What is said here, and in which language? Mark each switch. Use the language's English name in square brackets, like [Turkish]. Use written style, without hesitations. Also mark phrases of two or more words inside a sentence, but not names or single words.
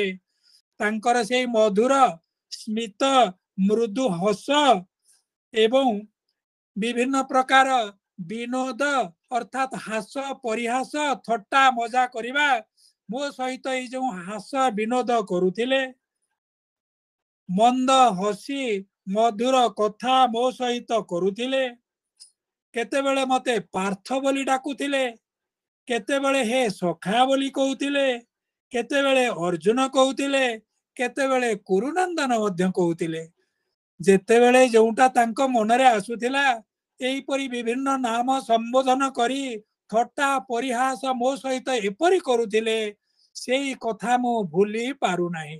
[Odia] ତାଙ୍କର ସେହି ମଧୁର ସ୍ମିତ ମୃଦୁ ହସ ଏବଂ ବିଭିନ୍ନ ପ୍ରକାର ବିନୋଦ ଅର୍ଥାତ ହାସ ପରିହାସ ଥଟ୍ଟା ମଜା କରିବା ମୋ ସହିତ ଏ ଯୋ ହାସ ବିନୋଦ କରୁଥିଲେ ମନ୍ଦ ହସି ମଧୁର କଥା ମୋ ସହିତ କରୁଥିଲେ। କେତେବେଳେ ମତେ ପାର୍ଥ ବୋଲି ଡାକୁଥିଲେ କେତେବେଳେ ହେ ସଖା ବୋଲି କହଉଥିଲେ କେତେବେଳେ ଅର୍ଜୁନ କହଉଥିଲେ କେତେବେଳେ କୁରୁନନ୍ଦନ ମଧ୍ୟ କହଉଥିଲେ। ଯେତେବେଳେ ଯୋଉଁଟା ତାଙ୍କ ମନରେ ଆସୁଥିଲା ଏହି ପରି ବିଭିନ୍ନ ନାମ ସମ୍ବୋଧନ କରି ଥଟ୍ଟା ପରିହାସ ମୋ ସହିତ ଏପରି କରୁଥିଲେ ସେହି କଥା ମୋ ଭୁଲି ପାରୁ ନାହିଁ।